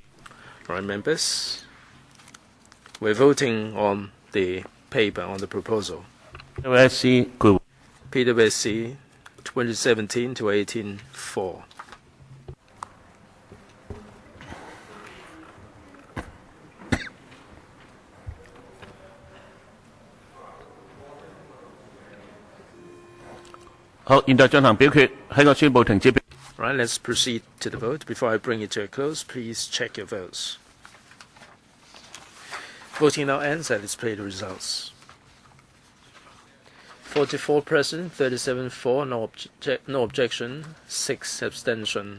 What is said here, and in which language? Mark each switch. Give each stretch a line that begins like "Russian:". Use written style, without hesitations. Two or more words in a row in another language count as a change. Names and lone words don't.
English: Right, members, we're voting on the paper, on the proposal. PWSC PWSC 2017 to 18-4.
Cantonese: 好，現在進行表決，喺個宣佈停止表。
English: Right, let's proceed to the vote. Before I bring it to a close, please check your votes. Voting now ends. I display the results. 44 present, 37 for, no objection, 6 abstention.